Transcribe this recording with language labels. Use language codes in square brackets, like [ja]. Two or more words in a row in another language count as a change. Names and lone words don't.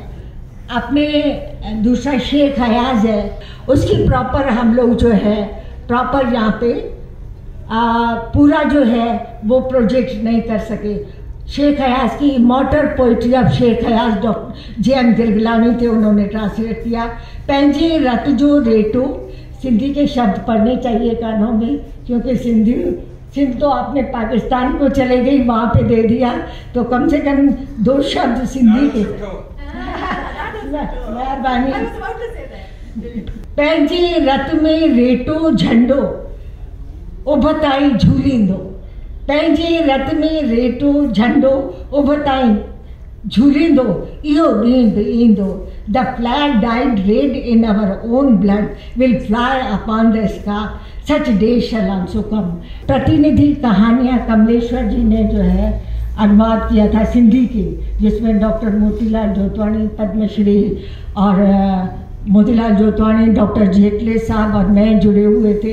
[hi] अपने दूसरा शेख हयाज है, उसकी प्रॉपर हम लोग जो है प्रॉपर यहाँ पे पूरा जो है वो प्रोजेक्ट नहीं कर सके। शेख हयाज की [en] immortal poetry of [hi] शेख हयाज डॉक्टर जे.एम. गिलगिलानी थे, उन्होंने ट्रांसलेट किया। [sd] पंहिंजे रत जो रेटो, [hi] सिंधी के शब्द पढ़ने चाहिए कानों में, क्योंकि सिंध तो आपने पाकिस्तान को चले गई, वहाँ पे दे दिया, तो कम से कम 2 शब्द सिंधी के। मेहरबानी। [sd] पंहिंजे रत में रेटो झंडो उभताई झूलींदो, पंहिंजे रत में रेटो झंडो उभताई झूलींदो, इहो ॾींहुं बि ईंदो। [en] The flag dyed red in our own blood will fly upon the sky, such day shall also come. [hi] प्रतिनिधि कहानियाँ कमलेश्वर जी ने जो है अनुवाद किया था सिंधी की, जिसमें डॉक्टर मोतीलाल जोतवाणी पद्मश्री और मोतीलाल जोतवाणी, डॉक्टर जेटले साहब और मैं जुड़े हुए थे।